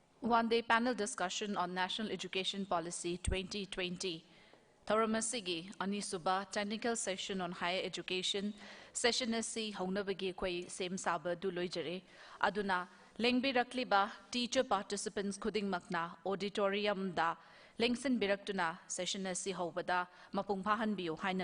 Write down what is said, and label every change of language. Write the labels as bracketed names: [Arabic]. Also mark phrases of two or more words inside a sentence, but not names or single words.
[English] one-day panel discussion on National Education Policy 2020. [Manipuri] Thoramasigi Anisuba [English] technical session on higher education session [Manipuri] asi haunabagi koi same saba du loijare aduna lengbi rakliba teacher participants khuding makna auditorium da lengsin biraktuna session asi hobada mapung phahan biu haina